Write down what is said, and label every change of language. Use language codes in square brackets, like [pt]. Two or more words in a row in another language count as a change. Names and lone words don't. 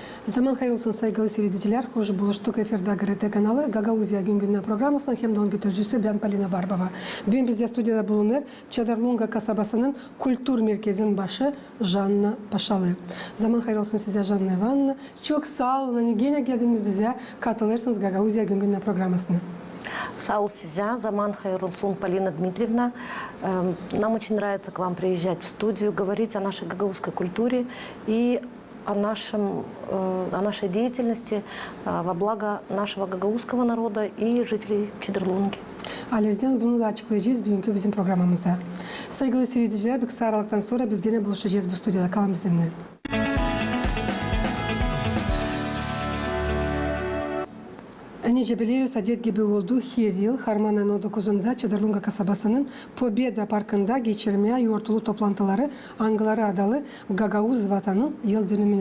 [gag] Zaman hayırlısın saygılı seyirciler. Hoş buluştuk efirde GRT kanalı Gagauzya gün günden programısının hem de onun götürücüsü ben Polina Barbova. Bugün bizde stüdyoda bulunur Çadarlunga kasabasının kültür merkezinin başı Janna Paşalı. Zaman hayırlısın size Janna Ivanovna. Çok sağ olun. Yine geldiniz bize katılırsınız Gagauzya gün günden programısına. Sau Sizä, Zaman Hayırlısın, Polina Dmitriyevna. [ru] Нам очень нравится к вам приезжать в студию, говорить о нашей гагаузской культуре и о нашей деятельности во благо нашего гагаузского народа и жителей Чедерлунги. [gag] Alezden bunu da açıklayacağız bugünkü bizim programımızda. Saygılı seyirciler, bir kısa aralıktan sonra biz gene buluşacağız bu stüdyoda. Kalın bizimle. Nice biliriz, adet gibi oldu her yıl Harman'ın 19'unda Çadarlunga kasabasının Pobeda Parkı'nda geçirmeye yortulu toplantıları Angıları adalı Gagauz vatanın yıl dönümüne.